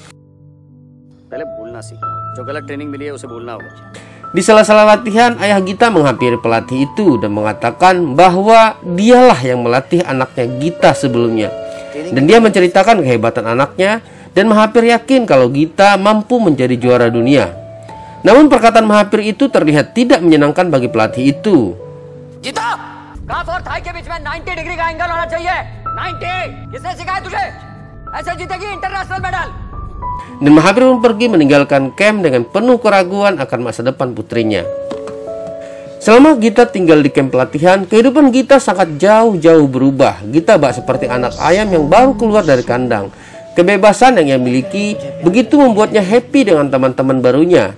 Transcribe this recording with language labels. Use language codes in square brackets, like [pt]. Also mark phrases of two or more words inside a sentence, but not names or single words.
[id] Di sela-sela latihan, ayah Gita menghampiri pelatih itu dan mengatakan bahwa dialah yang melatih anaknya Gita sebelumnya. Dan dia menceritakan kehebatan anaknya dan Mahathir yakin kalau Gita mampu menjadi juara dunia. Namun perkataan Mahathir itu terlihat tidak menyenangkan bagi pelatih itu. Gita, [hi] काफ और थाई के बीच में 90 डिग्री का एंगल होना चाहिए. 90. किसने सिखाया तुझे? ऐसे जीतेगी [en] international medal. [id] Dan Mahathir pun pergi meninggalkan camp dengan penuh keraguan akan masa depan putrinya. Selama Gita tinggal di camp pelatihan, kehidupan Gita sangat jauh-jauh berubah. Gita bak seperti anak ayam yang baru keluar dari kandang. Kebebasan yang ia miliki begitu membuatnya happy dengan teman-teman barunya.